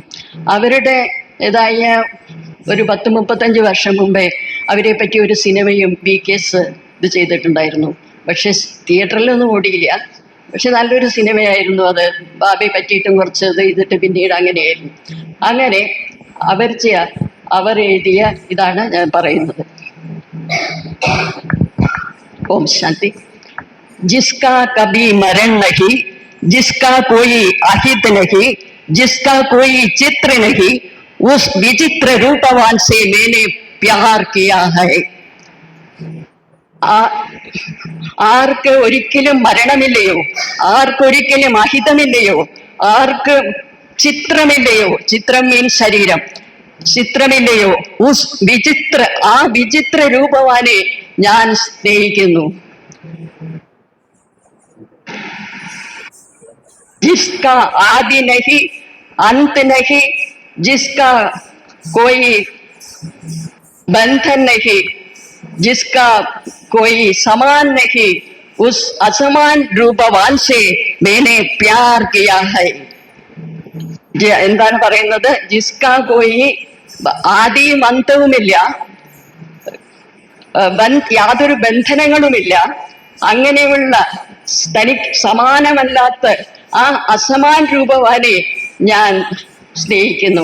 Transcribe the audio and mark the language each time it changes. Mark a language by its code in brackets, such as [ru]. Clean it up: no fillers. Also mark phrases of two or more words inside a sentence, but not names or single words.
[ml] അവരുടെ ഇതായ ഒരു 10-35 വർഷം മുമ്പേ അവരെ പറ്റി ഒരു സിനിമയും BKs ഇത് ചെയ്തിട്ടുണ്ടായിരുന്നു. പക്ഷെ തിയേറ്ററിലൊന്നും ഓടിയില്ല. പക്ഷെ നല്ലൊരു സിനിമയായിരുന്നു അത്. ബാബയെ പറ്റിയിട്ടും കുറച്ച് ഇത് ചെയ്തിട്ട് പിന്നീട് അങ്ങനെയായിരുന്നു. അങ്ങനെ അവർ എഴുതിയ ഇതാണ് ഞാൻ പറയുന്നത്. [hi] ओम शांति। जिसका कभी मरण नहीं, जिसका कोई अहित नहीं, जिसका कोई चित्र नहीं, उस विचित्र रूपवान से मैंने प्यार किया है. [ml] ആർക്ക് ഒരിക്കലും മരണമില്ലയോ, ആർക്കൊരിക്കലും അഹിതമില്ലയോ, ആർക്ക് ചിത്രമില്ലയോ, ചിത്രം മീൻസ് ശരീരം, ചിത്രമില്ലയോ, ആ വിചിത്ര രൂപവാനെ ഞാൻ സ്നേഹിക്കുന്നു. [hi] जिसका आदि नहीं, अंत नहीं, जिसका कोई बंधन नहीं, जिसका कोई समान नहीं, उस असमान रूपवान से मैंने प्यार किया है. [ml] എന്താണ് പറയുന്നത്? [hi] जिसका कोई [ml] ആദിയും അന്തവുമില്ല, യാതൊരു ബന്ധനങ്ങളുമില്ല, അങ്ങനെയുള്ള തനിക്ക് സമാനമല്ലാത്ത ആ അസമാൻ രൂപവാനെ ഞാൻ സ്നേഹിക്കുന്നു.